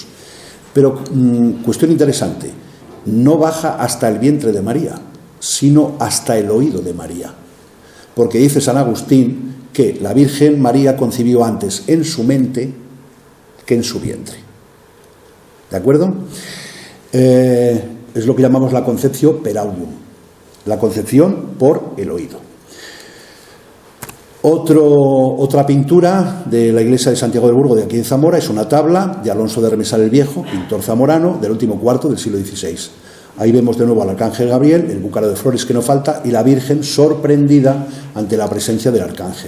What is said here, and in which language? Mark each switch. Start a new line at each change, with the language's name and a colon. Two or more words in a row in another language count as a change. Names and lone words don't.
Spanish: Pero, cuestión interesante, no baja hasta el vientre de María, sino hasta el oído de María. Porque dice San Agustín que la Virgen María concibió antes en su mente que en su vientre. ¿De acuerdo? Es lo que llamamos la
Latin: conceptio per audium,
Spanish: la concepción por el oído. Otra pintura de la iglesia de Santiago del Burgo de aquí en Zamora es una tabla de Alonso de Remesal el Viejo, pintor zamorano del último cuarto del siglo XVI. Ahí vemos de nuevo al arcángel Gabriel, el búcaro de flores que no falta, y la Virgen sorprendida ante la presencia del arcángel.